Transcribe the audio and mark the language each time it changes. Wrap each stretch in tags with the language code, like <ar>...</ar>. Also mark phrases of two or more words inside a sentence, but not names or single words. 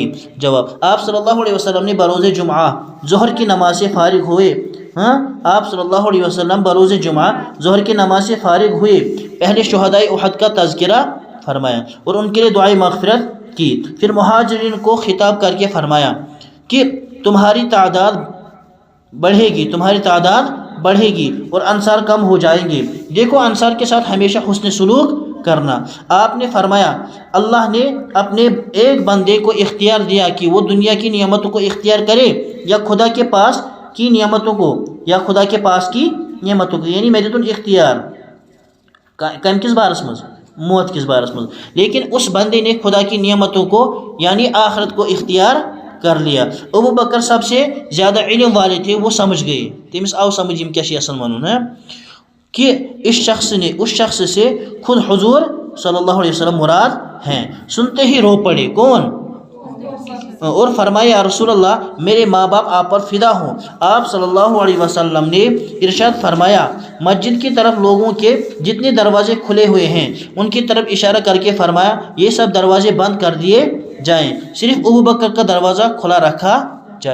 <ur>جواب: آپ صلی اللہ علیہ وسلم نے بروز جمعہ ظہر کی نماز سے فارغ ہوئے آپ صلی اللہ علیہ وسلم بروز جمعہ ظہر کی نماز سے فارغ ہوئے پہلے شہدائے احد کا تذکرہ فرمایا اور ان کے لیے دعائے مغفرت کی، پھر مہاجرین کو خطاب کر کے فرمایا کہ تمہاری تعداد بڑھے گی اور انصار کم ہو جائیں گے، دیکھو انصار کے ساتھ ہمیشہ حسن سلوک کرنا۔ آپ نے فرمایا، اللہ نے اپنے ایک بندے کو اختیار دیا کہ وہ دنیا کی نعمتوں کو اختیار کرے یا خدا کے پاس کی نعمتوں کو، یعنی میرے تو اختیار</ur> <ks>کم کس بارس مز، موت کس بارس مز،</ks> <ur>لیکن اس بندے نے خدا کی نعمتوں کو یعنی آخرت کو اختیار کر لیا۔ ابو بکر سب سے زیادہ علم والے تھے، وہ سمجھ گئے،</ur> <ks>تمس آو سمجھ یم کیا</ks> <ur>اصل ون ہے کہ اس شخص سے خود حضور صلی اللہ علیہ وسلم مراد ہیں۔ سنتے ہی رو پڑے، کون؟ اور فرمایا، یا رسول اللہ، میرے ماں باپ آپ پر فدا ہوں۔ آپ صلی اللہ علیہ وسلم نے ارشاد فرمایا، مسجد کی طرف لوگوں کے جتنے دروازے کھلے ہوئے ہیں ان کی طرف اشارہ کر کے فرمایا، یہ سب دروازے بند کر دیے جائیں، صرف ابو بکر کا دروازہ کھلا رکھا جائے۔</ur>